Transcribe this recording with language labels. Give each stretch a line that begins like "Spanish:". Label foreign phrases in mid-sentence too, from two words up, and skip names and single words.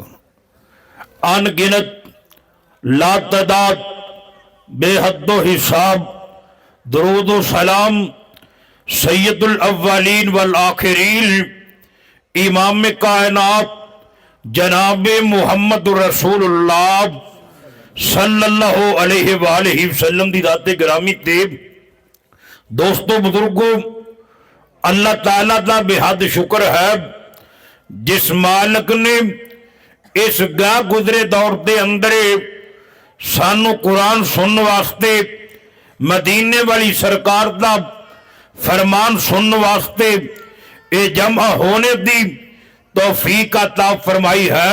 Urdu: ان گنت لا تعداد بے حد و حساب درود سلام
Arabic: سيد الأولين والآخرين
Urdu: امام کائنات جناب محمد
Arabic: رسول الله صلى الله عليه وآله وسلم
Punjabi: دی ذات گرامی تے دوستو بزرگو، اللہ تعالیٰ دا بے حد شکر ہے جس مالک نے اس گا گزرے دور کے اندر سانوں قرآن سننے واسطے مدینے والی سرکار کا فرمان سننے واسطے یہ جمع ہونے کی توفیق عطا فرمائی ہے.